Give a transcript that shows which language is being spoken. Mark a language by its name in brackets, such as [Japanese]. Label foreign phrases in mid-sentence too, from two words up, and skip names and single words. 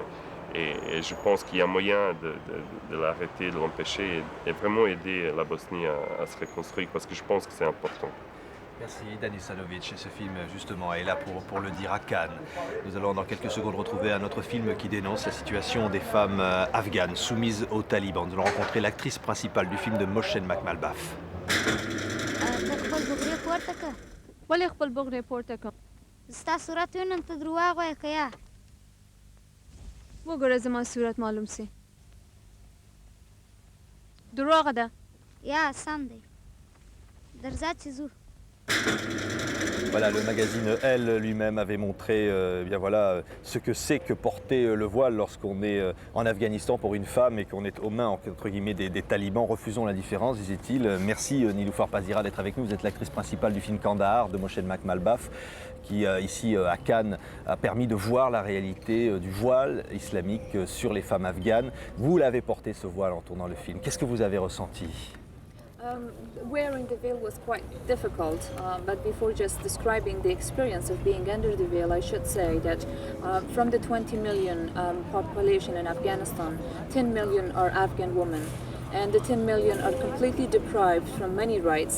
[French] Et je pense qu'il y a moyen de l'arrêter, de l'empêcher et vraiment aider la Bosnie à se reconstruire parce que je pense que c'est important. Merci Danis Sanovic. Ce film justement est là pour le dire à Cannes. Nous allons dans quelques secondes retrouver un autre film qui dénonce la situation des femmes afghanes soumises aux talibans. Nous allons rencontrer l'actrice principale du film de Mohsen Makhmalbaf. [Pashto] وګوره زما صورت معلوم سي دروغ ده یا سم دی درځه چې ځو. [French] Voilà, le magazine Elle lui-même avait montré bien voilà, ce que c'est que porter le voile lorsqu'on est en Afghanistan pour une femme et qu'on est aux mains entre guillemets des talibans. Refusons l'indifférence, disait-il. Merci Niloufar Pazira d'être avec nous. Vous êtes l'actrice principale du film Kandahar de Mohsen Makhmalbaf qui ici à Cannes a permis de voir la réalité du voile islamique sur les femmes afghanes. Vous l'avez porté ce voile en tournant le film. Qu'est-ce que vous avez ressenti? [English] Wearing the veil was quite difficult, but before just describing the experience of being under the veil, I should say that from the 20 million population in Afghanistan, 10 million are Afghan women. And the 10 million are completely deprived from many rights.